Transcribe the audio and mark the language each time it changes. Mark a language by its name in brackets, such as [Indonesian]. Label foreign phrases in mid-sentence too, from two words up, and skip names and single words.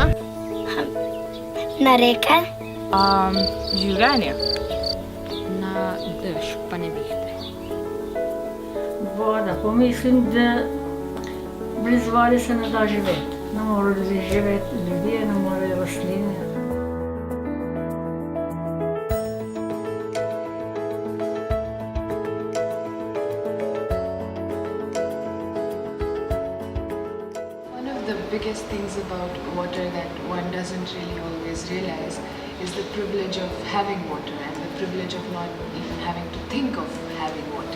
[Slovenian] Na reke. Življenje. Na dež, pa nevihte. Voda. Pomislim, da brez vode se ne da živeti. Ne morejo živeti ljudje, ne morejo rastline. [English] One of the biggest things about water that one doesn't really always realize is the privilege of having water and the privilege of not even having to think of having water.